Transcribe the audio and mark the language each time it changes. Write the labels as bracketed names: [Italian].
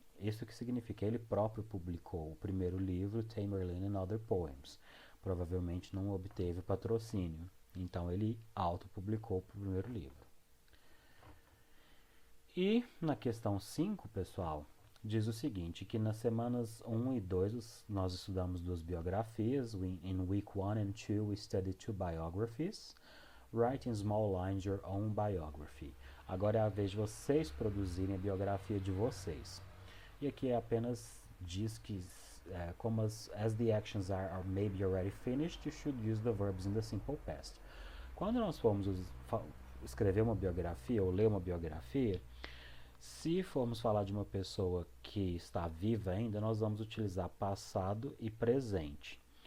[Portuguese] Isso que significa, ele próprio publicou o primeiro livro, Tamerlane and Other Poems. Provavelmente não obteve patrocínio, então ele auto-publicou o primeiro livro. E na questão 5, pessoal, diz o seguinte, que nas semanas 1 e 2 nós estudamos 2 biografias. [English] In week 1 and 2 we studied 2 biographies. Write in small lines your own biography. [Portuguese] Agora é a vez de vocês produzirem a biografia de vocês. E aqui apenas diz que como as [English] the actions are maybe already finished, you should use the verbs in the simple past. [Portuguese] Quando nós formos escrever uma biografia ou ler uma biografia, se formos falar de uma pessoa que está viva ainda, nós vamos utilizar passado e presente.